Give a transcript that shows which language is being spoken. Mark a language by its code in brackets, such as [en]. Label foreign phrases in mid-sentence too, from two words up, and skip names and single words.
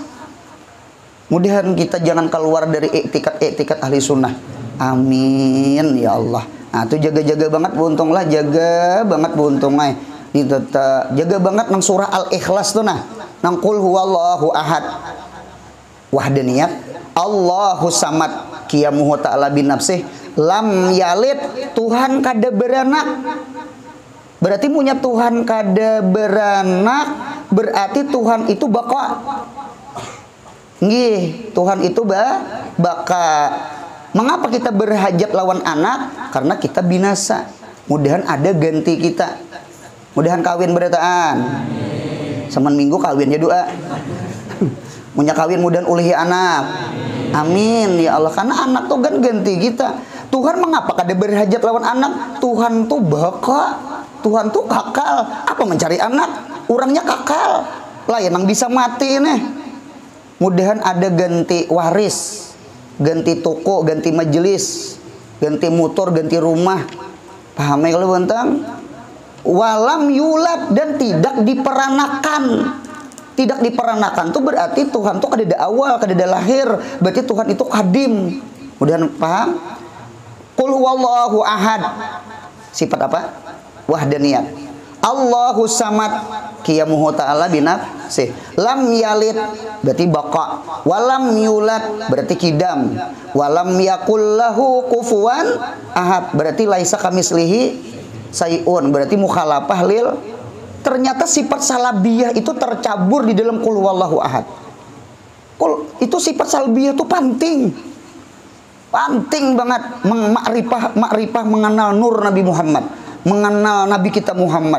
[bjn] Mudahan kita jangan keluar dari etikat ahli sunnah. [ar] آمين يا الله. [bjn] Nah itu jaga-jaga banget buntung lah, jaga banget buntung ay. Jaga banget nang surah Al-Ikhlas tuh nah. Nang [ar] قل هو الله أحد. [bjn] Wahdaniyat. [ar] الله الصمد. قيامه تعالى بنفسه. لم يلد, [bjn] Tuhan kada beranak. Berarti punya Tuhan kada beranak, berarti Tuhan itu baka. Nggih, Tuhan itu baka. Mengapa kita berhajat lawan anak? Karena kita binasa. Mudahan ada ganti kita. Mudahan kawin berataan. Semen minggu kawinnya doa. Punya kawin mudahan ulihi anak. [ar] آمين يا الله. [bjn] Karena anak tuh kan ganti kita. Tuhan mengapa kada berhajat lawan anak? Tuhan tuh baka. Tuhan tuh kakal. Apa mencari anak? Orangnya kakal. Lah yang bisa mati nih. Mudahan ada ganti waris, ganti toko, ganti majelis, ganti motor, ganti rumah. Paham ya kalau bentang? [ar] ولم يولد [bjn] dan tidak diperanakan. Tidak diperanakan itu berarti Tuhan tuh kada ada awal, kada ada lahir. Berarti Tuhan itu kadim. Mudahan paham? [ar] قل هو الله أحد. [bjn] Sifat apa? Wahdaniyat. [ar] الله الصمد. قيامه تعالى بنفسه. لم يلد [bjn] berarti baka. [ar] ولم يولد [bjn] berarti kidam. [ar] ولم يكن له كفوا أحد berarti ليس كمثله شيء berarti مخالفة لل. [bjn] Ternyata sifat salabiyah itu tercabur di dalam [ar] قل هو الله أحد. [bjn] Itu sifat salbiyah itu penting. Penting banget makrifah mengenal nur Nabi Muhammad, mengenal Nabi kita Muhammad.